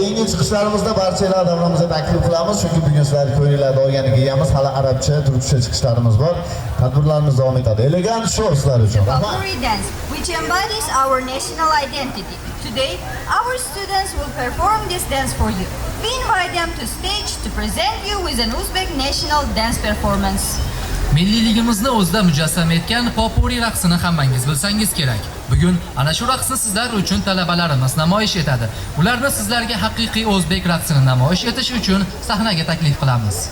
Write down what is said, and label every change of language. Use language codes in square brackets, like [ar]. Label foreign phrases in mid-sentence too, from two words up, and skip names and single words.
[uz] chiqishlarimizda barchalar davramizga taklif qilamiz, chunki bugun sizlar ko'ngillarda olganiga egamiz, hali arabcha, turkcha chiqishlarimiz bor. Tadbirlarimiz davom etadi. [en] Elegant show [uz] sizlar uchun. [en] Folkloric dance, which embodies our national identity. Today, our students will perform this dance for you. We invite them to stage to present you with an Uzbek national dance performance. [uz] Milliyligimizni o'zida mujassam etgan popuri raqsini hammangiz bilsangiz kerak. Bugun ana shu raqsni sizlar uchun talabalarimiz namoyish etadi. Ularni sizlarga haqiqiy o'zbek raqsini namoyish etish uchun sahnaga taklif qilamiz.